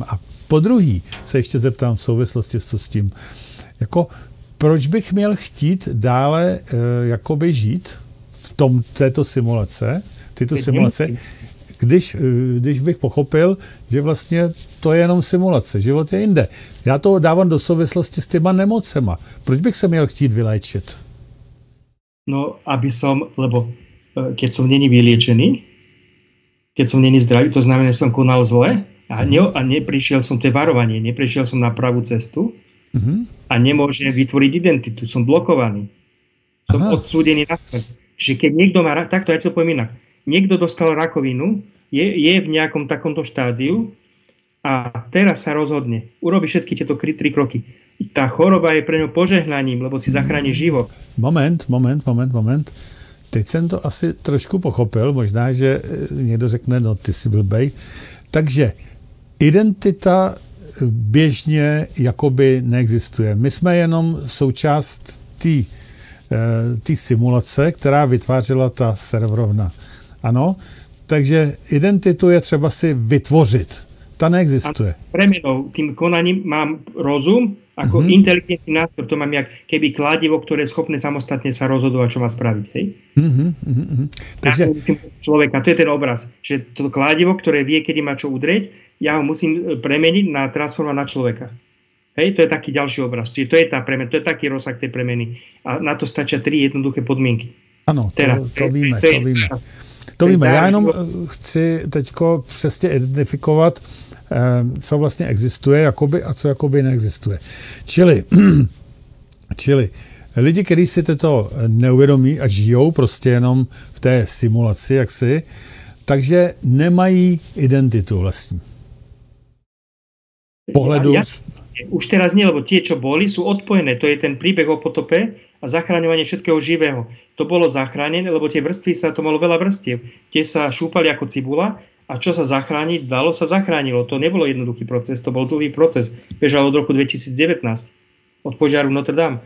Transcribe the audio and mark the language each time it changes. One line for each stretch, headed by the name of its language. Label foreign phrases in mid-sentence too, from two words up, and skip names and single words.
Czech: A po druhý se ještě zeptám v souvislosti s tím, jako proč bych měl chtít dále jakoby žít v této simulace, když bych pochopil, že vlastně to je jenom simulace, život je jinde. Já to dávám do souvislosti s těma nemocema. Proč bych se měl chtít vyléčit?
Slovak: No, lebo keď som není vyliečený, keď som není zdravý, to znamená, že som konal zle a neprišiel som, to je varovanie, neprišiel som na pravú cestu a nemôžem vytvoriť identitu, som blokovaný. Som odsúdený na smrť. Že keď niekto má, takto ja to poviem inak, niekto dostal rakovinu, je v nejakom takomto štádiu a teraz sa rozhodne, urobí všetky tieto 3 kroky. Tá choroba je pre ňo požehnaním, lebo si zachráni život.
Czech: Moment. Teď jsem to asi trošku pochopil, možná, že někdo řekne, no ty jsi blbej. Takže identita běžně jakoby neexistuje. My jsme jenom součást té simulace, která vytvářela ta serverovna. Ano, takže identitu je třeba si vytvořit. Ta neexistuje.
Slovak: Premenou, tým konaním mám rozum, ako inteligentný nástroj, to mám jak keby kladivo, ktoré je schopné samostatne sa rozhodovať, čo má spraviť, hej? Takže človeka, to je ten obraz, že to kladivo, ktoré vie, kedy má čo udrieť, ja ho musím premeniť na transformovať na človeka. Hej, to je taký ďalší obraz. Čiže to je tá premena, to je taký rozsah tej premeny. A na to stačia 3 jednoduché podmienky.
Czech: Ano, to víme. To víme. Já jenom chci teďko přesně identifikovat, co vlastně existuje jakoby, a co jakoby neexistuje. Čili lidi, kteří si toto neuvědomí a žijou prostě jenom v té simulaci, jaksi, takže nemají identitu vlastní. Pohledu...
Slovak: Už teraz nie, lebo tie, čo boli, sú odpojené. To je ten príbeh o potope a zachraňovanie všetkého živého. To bolo zachránené, lebo tie vrstvy to malo veľa vrstiev. Tie sa šúpali ako cibula a čo sa zachrániť dalo, sa zachránilo. To nebolo jednoduchý proces, to bol dlhý proces. Bežal od roku 2019, od požiaru Notre Dame.